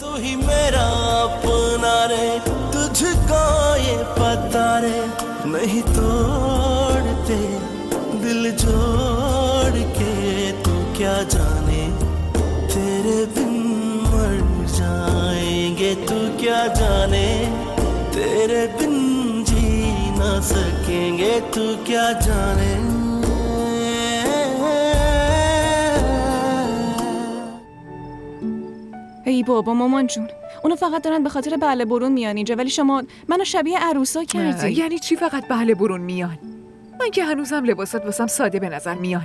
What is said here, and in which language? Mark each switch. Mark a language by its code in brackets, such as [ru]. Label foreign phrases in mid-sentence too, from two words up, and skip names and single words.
[hi] ही मेरा अपना रे, तुझको ये पता रे, नहीं तोड़ते दिल जोड़ के, तू क्या जाने तेरे बिन मर जाएंगे, तू क्या जाने तेरे बिन जी ना सकेंगे, तू क्या जाने. [fa] ای بابا مامان جون، اونا فقط دارن به خاطر بله برون میان اینجا، ولی شما منو شبیه عروسا کردی. یعنی چی فقط بله برون میان؟ من که هنوزم لباسات واسم ساده به نظر میان.